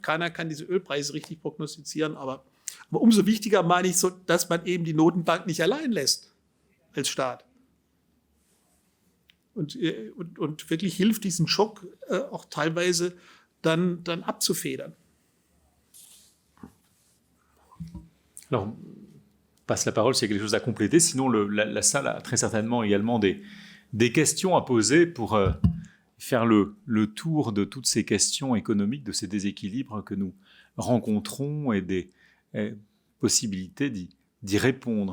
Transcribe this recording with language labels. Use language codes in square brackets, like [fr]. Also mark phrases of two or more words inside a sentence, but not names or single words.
[de] Keiner kann diese Ölpreise richtig prognostizieren. Aber umso wichtiger meine ich, so, dass man eben die Notenbank nicht allein lässt als Staat. Und wirklich hilft, diesen Schock auch teilweise dann abzufedern. [fr] Alors, passe la parole s'il y a quelque chose à compléter. Sinon, la salle a très certainement également des questions à poser pour faire le tour de toutes ces questions économiques, de ces déséquilibres que nous rencontrons et des possibilités d'y répondre.